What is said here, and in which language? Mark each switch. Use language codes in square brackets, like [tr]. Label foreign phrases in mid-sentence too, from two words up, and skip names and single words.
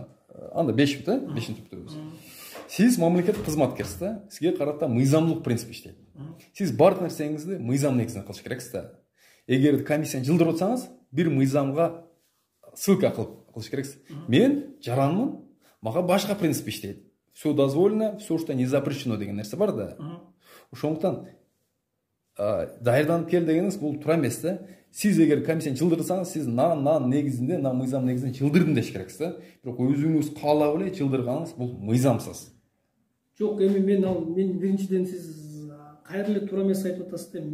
[ky] Анда 5 минут, 5 минут күтөбүз. Сиз мамлекеттик кызматкерсиз да. Сизге карата мыйзамдуулук принцип иштейт. Сиз бардык нерсеңизди мыйзам негизинде кылыш керексиз да. Эгер комиссияны жылдырып атсаңыз, бир мыйзамга ссылка кылыш керексиз. Мен жаранмын, мага башка принцип иштейт. [ru] Все дозволено, все что не запрещено [ky] деген нерсе бар да. Ошондуктан даярданып кел дегениңиз бул туура эмес да. Сиз эгер комиссияны жылдырсаңыз, сиз негизинде, мыйзам негизинде жылдырдым деш керексиз да. Бирок өзүңүз каалап эле жылдырганыңыз бул мыйзамсыз. Жок, эми мен биринчиден сиз кайра эле туура эмес айтып атасыз да.